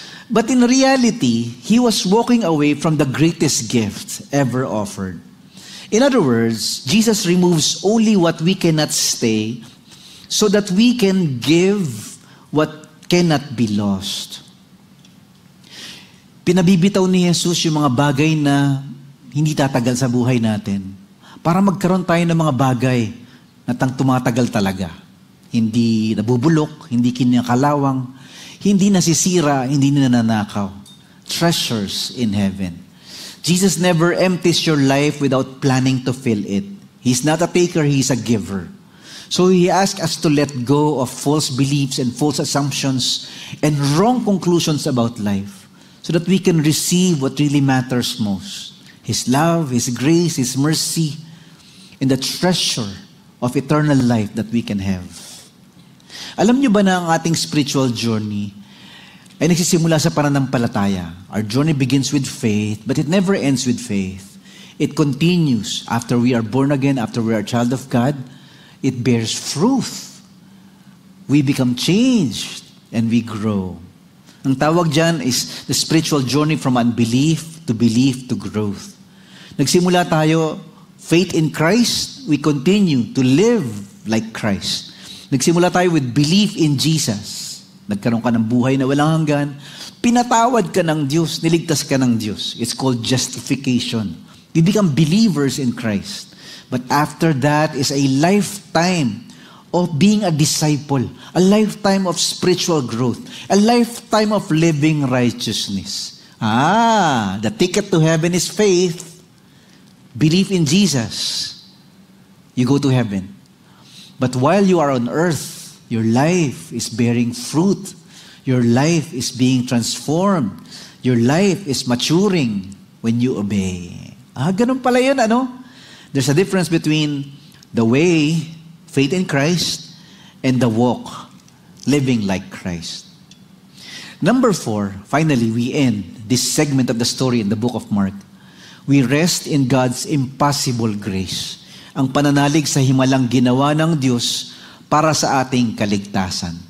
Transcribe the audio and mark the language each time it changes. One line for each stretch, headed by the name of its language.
English: But in reality, he was walking away from the greatest gift ever offered. In other words, Jesus removes only what we cannot stay so that we can give what cannot be lost.
Filipino: Pinabibitaw ni Jesus yung mga bagay na hindi tatagal sa buhay natin para magkaroon tayo ng mga bagay na tumatagal talaga. Hindi nabubulok, hindi kinakalawang, hindi nasisira, hindi nananakaw.
English: Treasures in heaven. Jesus never empties your life without planning to fill it. He's not a taker, He's a giver. So He asks us to let go of false beliefs and false assumptions and wrong conclusions about life so that we can receive what really matters most. His love, His grace, His mercy, and the treasure of eternal life that we can have.
Filipino: Alam niyo ba na ang ating spiritual journey ay nagsisimula sa pananampalataya?
English: Our journey begins with faith, but it never ends with faith. It continues after we are born again, after we are a child of God. It bears fruit. We become changed and we grow.
Filipino: Ang tawag dyan
English: is the spiritual journey from unbelief to belief to growth.
Filipino: Nagsimula tayo,
English: faith in Christ, we continue to live like Christ.
Filipino: Nagsimula tayo
English: with belief in Jesus.
Filipino: Nagkaroon ka ng buhay na walang hanggan. Pinatawad ka ng Diyos, niligtas ka ng Diyos.
English: It's called justification. We become believers in Christ. But after that is a lifetime of being a disciple, a lifetime of spiritual growth, a lifetime of living righteousness. The ticket to heaven is faith. Believe in Jesus. You go to heaven. But while you are on earth, your life is bearing fruit. Your life is being transformed. Your life is maturing when you obey.
Filipino: Ganun pala yun, ano?
English: There's a difference between the way, faith in Christ, and the walk, living like Christ. Number 4, finally, we end this segment of the story in the book of Mark. We rest in God's impossible grace.
Filipino: Ang pananalig sa himalang ginawa ng Diyos para sa ating kaligtasan.